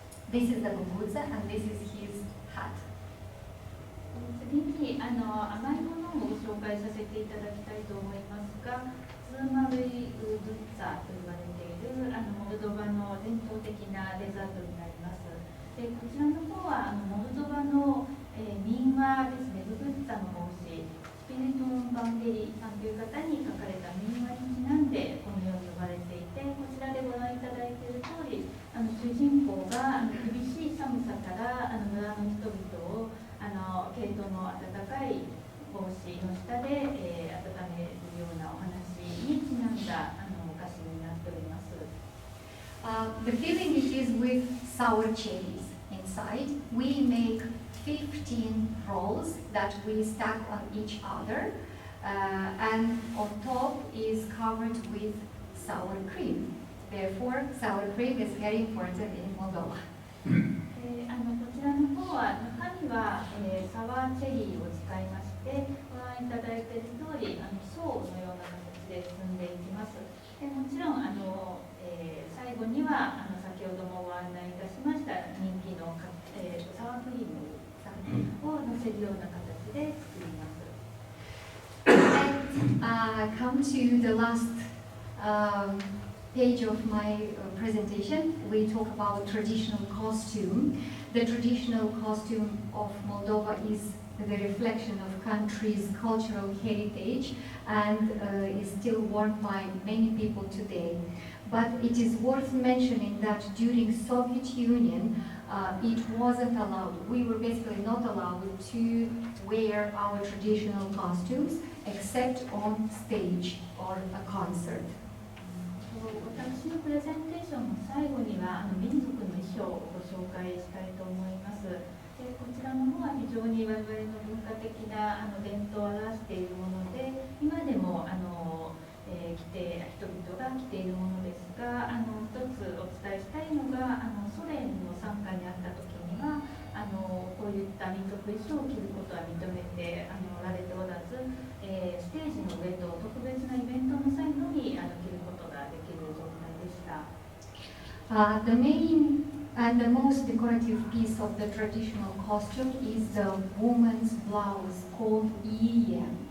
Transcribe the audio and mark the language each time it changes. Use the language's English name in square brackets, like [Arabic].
[English] This is the Gugutsa, and this is his hat. [Japanese] 次に甘いものをご紹介させていただきたいと思いますが、ツーマルイウブッツァと言われているモルドバの伝統的なデザートになります。で、こちらの方はモルドバの、民話ですね、ブブッツァの帽子、スピリトン・バンゲリさんという方に書かれた民話にちなんでこのように呼ばれていて、こちらでご覧いただいている通り、主人公が厳しい寒さから村の人々を毛糸の暖かい帽子の下で、温めるようなお話にちなんだお菓子になっております。 [English] The filling it is with sour cherries inside. We make 15 rolls that we stack on each other, and on top is covered with sour cream. Therefore, sour cream is very important in Moldova. [Japanese] こちらの方は中身は、サワーチェリーを使いまして、ご覧いただいている通り層のような形で包んでいきます。でもちろん最後には先ほどもご案内いたしました人気のサワークリームを乗せるような形で作ります。 [English] And come to the last page of my presentation. We talk about traditional costume. The traditional costume of Moldova is the reflection of country's cultural heritage and is still worn by many people today. But it is worth mentioning that during Soviet Union, it wasn't allowed. We were basically not allowed to wear our traditional costumes except on stage or a concert. [Japanese] 私のプレゼンテーションの最後には民族の衣装をご紹介したいと思います。で、こちらの方は非常に我々の文化的な伝統を表しているもので、今でも人々が着ているものですが、一つお伝えしたいのがソ連の傘下にあった時にはこういった民族衣装を着ることは認めておられておらず、ステージの上と特別なイベントの際のみ着ることができる状態でした。 [English] The main and the most decorative piece of the traditional costume is the woman's blouse called Iye.